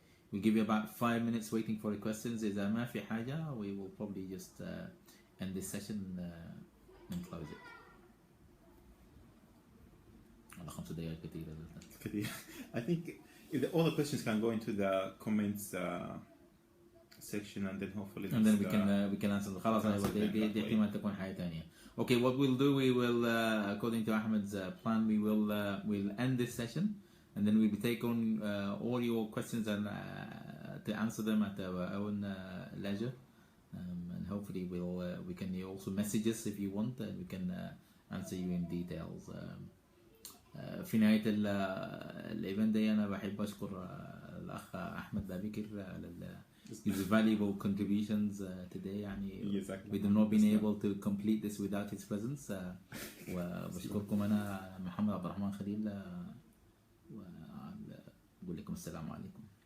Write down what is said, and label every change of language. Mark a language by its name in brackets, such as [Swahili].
[English] We'll give you about 5 minutes waiting for the questions. [Arabic] إذا ما في حاجة, [English] we will probably just end this session and close it. [Arabic] على 5 دقائق كثير. [English] I think all the questions can go into the comments section, and then hopefully we can answer them. [Arabic] خلاص دي احتمال تكون حاجة ثانية. [English] Okay, what we'll do, we will according to Ahmed's plan, we'll end this session. And then we will take on all your questions and to answer them at our own leisure. And hopefully we can also message us if you want, and we can answer you in details. [Arabic] في نهاية الإيفنت دي أنا بحب أشكر الأخ أحمد بابكر على [English] his valuable contributions today. يعني we have not been able to complete this without his presence. [Arabic] وبشكركم أنا محمد عبد الرحمن خليل. وأقول لكم السلام عليكم.